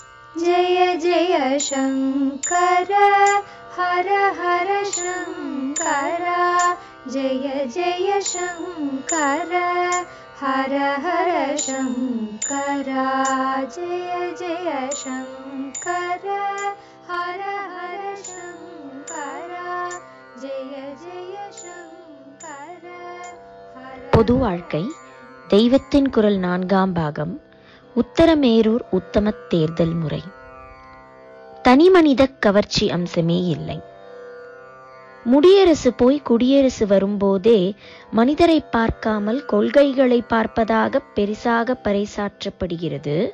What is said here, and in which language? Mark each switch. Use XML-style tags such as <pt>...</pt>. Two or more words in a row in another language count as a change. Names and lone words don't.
<sa>जय जय शंकर हर हर शंकर जय जय शंकर हर हर शंकर जय जय शंकर हर हर शंकर जय जय शंकर</sa> <ta>பொது வாழ்க்கை தெய்வத்தின் குரல் 4ஆம் பாகம். உத்தரமேரூர் உத்தம தேர்தல் முறை. தனிமனித கவர்ச்சி அம்சமே இல்லை. முடியரசு போய் குடியரசு வரும்போதே மனிதரை பார்க்காமல் கொள்கைகளை பார்ப்பதாக பெரிசாக பறைசாற்றப்படுகிறது.</ta>